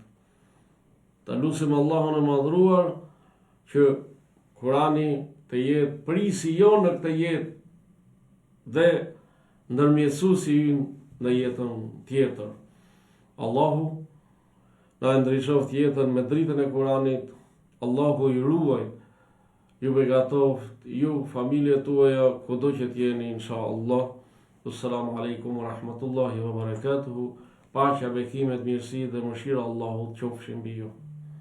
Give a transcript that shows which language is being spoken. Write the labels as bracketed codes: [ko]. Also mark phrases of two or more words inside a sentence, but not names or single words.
[sq] Të lutem Allahun e madhruar që Kurani të jetë prisi jonë në këtë jetë dhe ndërmjetësuesi ynë në jetën tjetër. Allahu na ndriçoft jetën me dritën e Kuranit. Allahu i ruaj, ju begatoft, ju familjet tuaja, kudo që t'jeni, inshallah. [ar] السلام عليكم ورحمة الله وبركاته. [sq] Paqja, bekimet, mirësi dhe mëshira Allahut qofshin mbi ju.